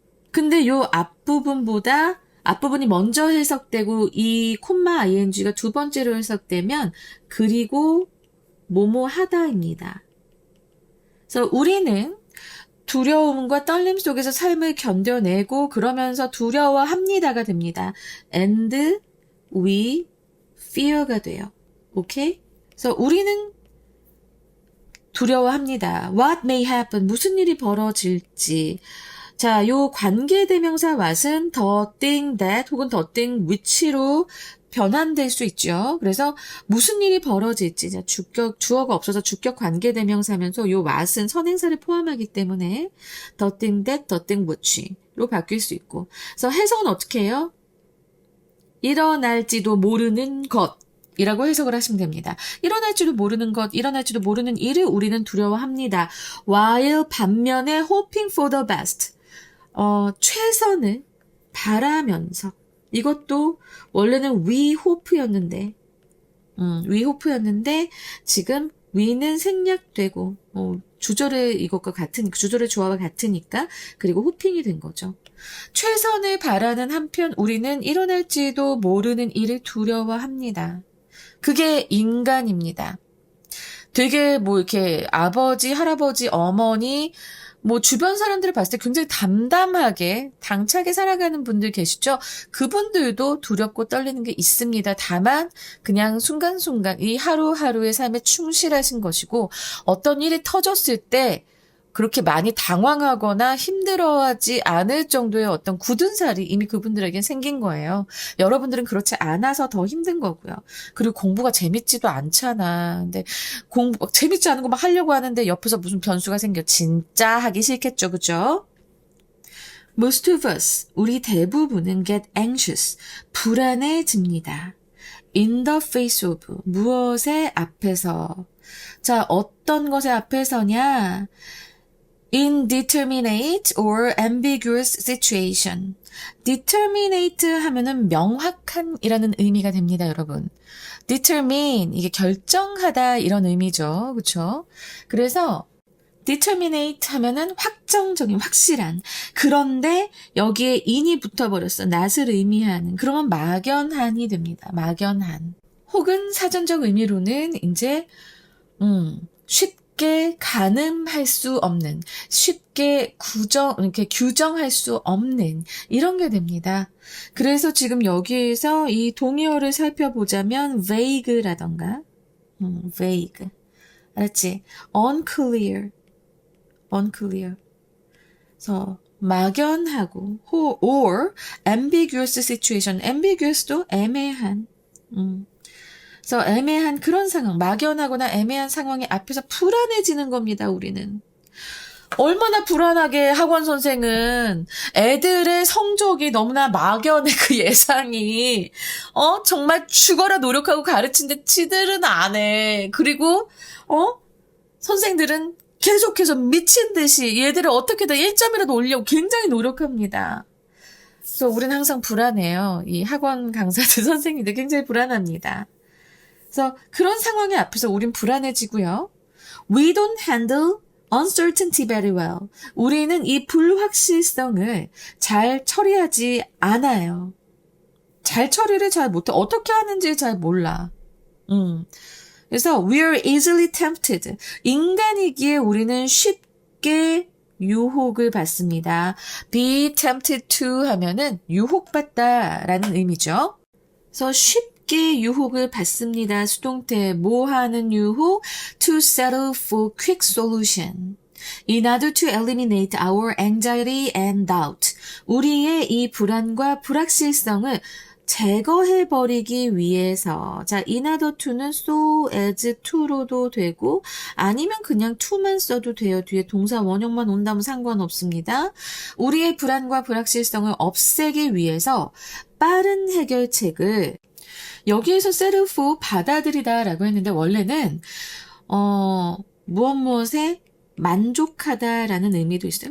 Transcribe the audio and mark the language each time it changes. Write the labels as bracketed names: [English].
[Korean] 근데 요 앞부분이 먼저 해석되고 이 콤마 ing가 두 번째로 해석되면 그리고 뭐뭐 하다입니다. 그래서 우리는 두려움과 떨림 속에서 삶을 견뎌내고 그러면서 두려워합니다가 됩니다. [English] And we fear가 돼요. [Korean] 오케이? 그래서 우리는 두려워합니다. [English] What may happen? [Korean] 무슨 일이 벌어질지. 자, 요 관계대명사 what은 the thing that 혹은 the thing which로 변환될 수 있죠. 그래서 무슨 일이 벌어질지, 자, 주어가 없어서 주격 관계대명사면서 요 what은 선행사를 포함하기 때문에 the thing that, the thing which로 바뀔 수 있고. 그래서 해석은 어떻게 해요? 일어날지도 모르는 것. 이라고 해석을 하시면 됩니다. 일어날지도 모르는 것, 일어날지도 모르는 일을 우리는 두려워합니다. [English] while [Korean] 반면에 [English] hoping for the best. [Korean] 최선을 바라면서. 이것도 원래는 we hope였는데, we hope였는데, 지금 we는 생략되고, 주절의 이것과 같으니까, 주절의 조화와 같으니까, 그리고 hoping이 된 거죠. 최선을 바라는 한편 우리는 일어날지도 모르는 일을 두려워합니다. 그게 인간입니다. 되게 뭐 이렇게 아버지, 할아버지, 어머니, 뭐 주변 사람들을 봤을 때 굉장히 담담하게, 당차게 살아가는 분들 계시죠? 그분들도 두렵고 떨리는 게 있습니다. 다만 그냥 순간순간 이 하루하루의 삶에 충실하신 것이고 어떤 일이 터졌을 때 그렇게 많이 당황하거나 힘들어하지 않을 정도의 어떤 굳은 살이 이미 그분들에겐 생긴 거예요. 여러분들은 그렇지 않아서 더 힘든 거고요. 그리고 공부가 재밌지도 않잖아. 근데 공부 재밌지 않은 거 막 하려고 하는데 옆에서 무슨 변수가 생겨. 진짜 하기 싫겠죠. 그죠? [English] Most of us, [Korean] 우리 대부분은 [English] get anxious, [Korean] 불안해집니다. [English] In the face of, [Korean] 무엇의 앞에서. 자, 어떤 것의 앞에서냐? [English] indeterminate or ambiguous situation. [Korean] determinate 하면은 명확한 이라는 의미가 됩니다, 여러분. determine, 이게 결정하다 이런 의미죠. 그쵸? 그래서 determinate 하면은 확정적인, 확실한. 그런데 여기에 in이 붙어버렸어. not을 의미하는. 그러면 막연한이 됩니다. 막연한. 혹은 사전적 의미로는 이제 쉽게 가늠할 수 없는, 쉽게 이렇게 규정할 수 없는 이런 게 됩니다. 그래서 지금 여기에서 이 동의어를 살펴보자면 vague라던가, vague, 알았지? [English] unclear. [Korean] 그래서 막연하고 [English] or ambiguous situation. [Korean] ambiguous도 애매한. 그래서 애매한 그런 상황, 막연하거나 애매한 상황이 앞에서 불안해지는 겁니다, 우리는. 얼마나 불안하게 학원 선생은 애들의 성적이 너무나 막연해, 그 예상이. 정말 죽어라 노력하고 가르치는데 지들은 안 해. 그리고, 선생들은 계속해서 미친 듯이 얘들을 어떻게든 1점이라도 올리려고 굉장히 노력합니다. 그래서 우리는 항상 불안해요. 이 학원 강사들, 선생님들 굉장히 불안합니다. 그래서 그런 상황의 앞에서 우린 불안해지고요. [English] We don't handle uncertainty very well. [Korean] 우리는 이 불확실성을 잘 처리하지 않아요. 잘 처리를 잘 못해. 어떻게 하는지 잘 몰라. 그래서 [English] we're easily tempted. [Korean] 인간이기에 우리는 쉽게 유혹을 받습니다. be tempted to 하면은 유혹받다라는 의미죠. 그래서 쉽게 유혹을 받습니다. 수동태 뭐 하는 유혹? [English] to settle for quick solution. In order to eliminate our anxiety and doubt. [Korean] 우리의 이 불안과 불확실성을 제거해버리기 위해서. 자, in order to는 so as to로도 되고 아니면 그냥 to만 써도 돼요. 뒤에 동사 원형만 온다면 상관없습니다. 우리의 불안과 불확실성을 없애기 위해서 빠른 해결책을 여기에서 settle for 받아들이다 라고 했는데 원래는 무엇무엇에 만족하다라는 의미도 있어요.